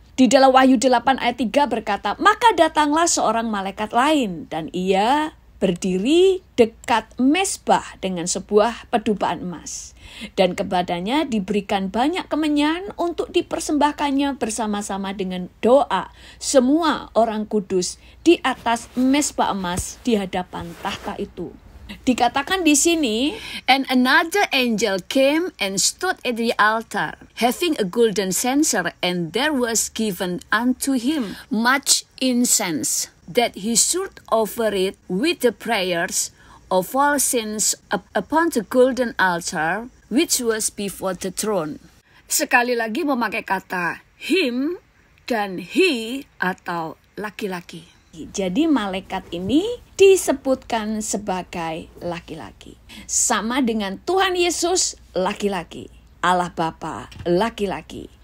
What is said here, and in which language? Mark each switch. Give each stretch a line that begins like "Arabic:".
Indonesian: Di dalam Wahyu 8 ayat 3 berkata, maka datanglah seorang malaikat lain dan ia berdiri dekat mezbah dengan sebuah pedubaan emas. Dan kepadanya diberikan banyak kemenyan untuk dipersembahkannya bersama-sama dengan doa semua orang kudus di atas mezbah emas di hadapan tahta itu. Dikatakan di sini,
English: and another angel came and stood at the altar, having a golden censer, and there was given unto him much incense, that he should offer it with the prayers of all saints upon the golden altar, which was before the throne.
Indonesian: Sekali lagi memakai kata him dan he atau laki-laki. Jadi malaikat ini disebutkan sebagai laki-laki. Sama dengan Tuhan Yesus laki-laki. Allah Bapa laki-laki.